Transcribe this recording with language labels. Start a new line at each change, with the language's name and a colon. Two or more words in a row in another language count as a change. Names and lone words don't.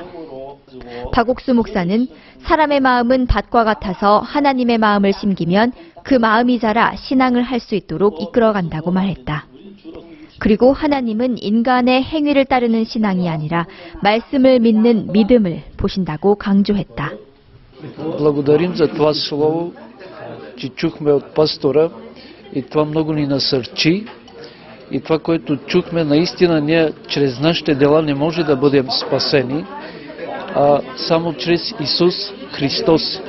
Korean: 박옥수 목사는 사람의 마음은 밭과 같아서 하나님의 마음을 심기면 그 마음이 자라 신앙을 할 수 있도록 이끌어간다고 말했다. 그리고 하나님은 인간의 행위를 따르는 신앙이 아니라 말씀을 믿는 믿음을 보신다고 강조했다.
Bulgarian: Благодарим за това слово, че чухме от пастора и това много ни насърчи. И това, което чухме, наистина ние чрез нашите дела не може да бъдем спасени, а само чрез Исус Христос.